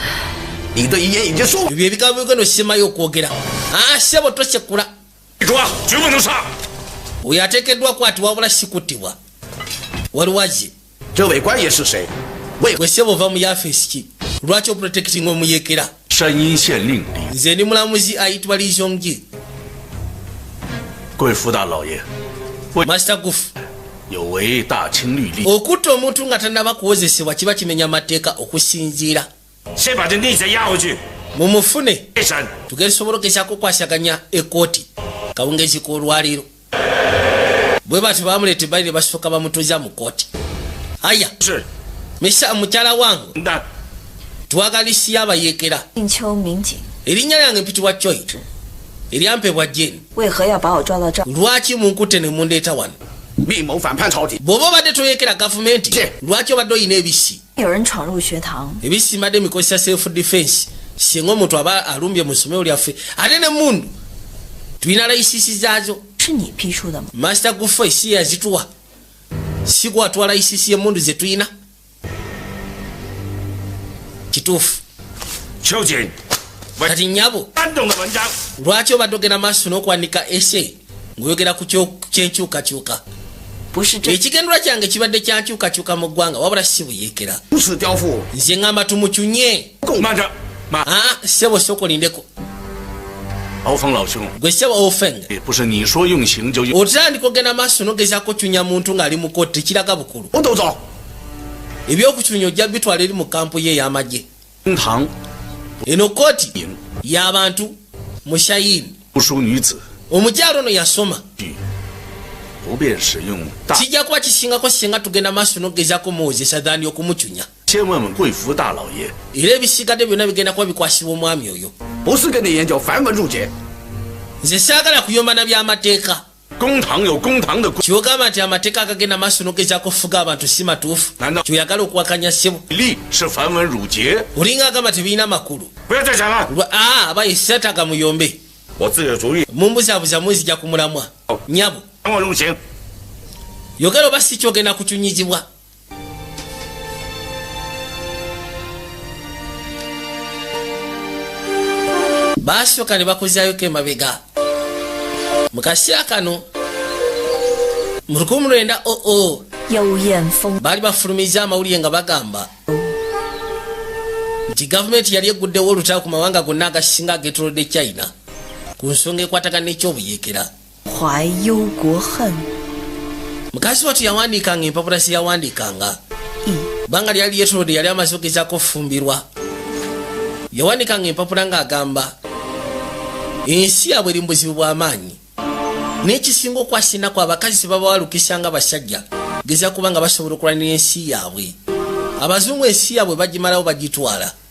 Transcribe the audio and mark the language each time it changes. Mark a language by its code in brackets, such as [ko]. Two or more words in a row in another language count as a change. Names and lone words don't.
[lg] ebyo ebigambo bigenda osimayo okwogera sebo tosekula oyo ateekeddwa kwati wabula sikuttibwa waliwaze gwe sebo ova mu yafeesi ki lwaki oprotectinga omuyeekera nze ndi mulamuzi ayitibwa lizongye [zh] 贵福大老爷， [lg] Master Gufu [zh] 有违大清律例。 [lg] okutta omuntu nga tannaba kuwozesebwa kiba kimenya mateeka okusinziira [zh] 先把这逆贼押回去， [lg] mumufune [zh] 备审。 [lg] tugesobola okugezaako okukwasaganya ekooti kawungezi k'olwaleero bwe bati bamuleete bali ne basooka bamutuuza mu kooti aya [zh] 是， [lg] misa mukyala wange [zh] 那 [lg] twagalisiya abayeekera [zh] 定秋民警 [lg] erinnya lyange mpitibwa Joy eryampebwa Jane [zh] 为何要把我抓到这儿？ [lg] lwaki munkutte ne mundeeta wano [zh] 密谋反叛朝廷， [lg] bw'oba obadde toyeekera gavumenti lwaki obadde oyina ebisi [zh] 有人闯入学堂， [lg] ebisi mbadde mikozesa [en] self defense [lg] singa omuntu aba alumbye mu ssomero lyaffe ate ne mundu tulina layisisi zaazo [zh] 是你批出的吗？ [lg] Master Gufu esi yazituwa si gwatwala layisisi y'emmundu ze tulina kituufu [zh] 秋瑾， [lg] kati nnyabo [zh] 煽动的文章， [lg] lwaki obadde ogenda maaso n'okuwanika ese ng'oyogera ku kyenkyukakyuka [zh] 不是这， [lg] ekigendera kyange kibadde kyankyukakyuka mu ggwanga wabula si buyeekera [zh] 如此刁妇， [lg] nze ŋŋamba tumukyunye [zh] 慢着，慢。 [lg] ssebo sooka olindeko [zh] 敖峰老兄， [lg] gwe ssebo ofeng [zh] 也不是你说用刑就用。 [lg] otandika ogenda maaso n'ogezaako kyunya muntu ng'ali mu kooti tekiraga bukulu [zh] 我都走。 [lg] ebyokukyunya ojja bitwala eri mu kampu ye ey'amagye [zh] 公堂 [lg] eno kooti [zh] 营 [lg] y'abantu mushayini [zh] 不淑女子， [lg] omukyalo ono yasoma [zh] 不便使用大。 [lg] kijja kuba kisingako singa tugenda maaso n'ogezaako muwozesa ddaani okumukyunya [zh] 先问问贵府大老爷， [lg] era ebisigadde byonna bigenda kuba bikwasibwa omwami oyo [zh] 不是跟你研究繁文缛节， [lg] nze saagala kuyombana by'amateeka [zh] 公堂有公堂的规 [lg] kyogamba nti amateeka agagenda maaso n'ogezaako okufuga abantu si matuufu Nanda- kyoyagala okuwakanya ssebo [zh] 例，是繁文缛节。 [lg] olinga agamba tebirina makulu [zh] 不要再讲了， [lg] abaye setaga muyombe [zh] 我自有主意， [lg] mumbuzaabuza munzija ku mulamwa nyabo [zh] 让我用刑。 [lg] yogera oba si kyogenda kukyunyizibwa baasooka ne bakozaayoka emabega mu kaseera kano mu 1900 [zh] 幽燕风 [lg] baali bafulumiza amawulire nga bagamba nti gavumenti yali egguddewo olutalo ku mawanga gonna agasinga agetolodde China ku nsonga ekwatagana n'ekyobuyeekera [zh] 怀忧国恨， [lg] mukazi watu yawandiikanga empapula ze yawandiikanga banga lyali lyetolodde yali amaze ogezaako okufumbirwa yawandiikanga empapula ng'agamba ensi yaabwe eri mu buzibu bw'amaanyi n'ekisinga okwasinaku abakazi baba balukisa nga basajja geza kuba nga basobola okulwanira ensi yaabwe abazungu ensi yaabwe bagimalawo bagitwala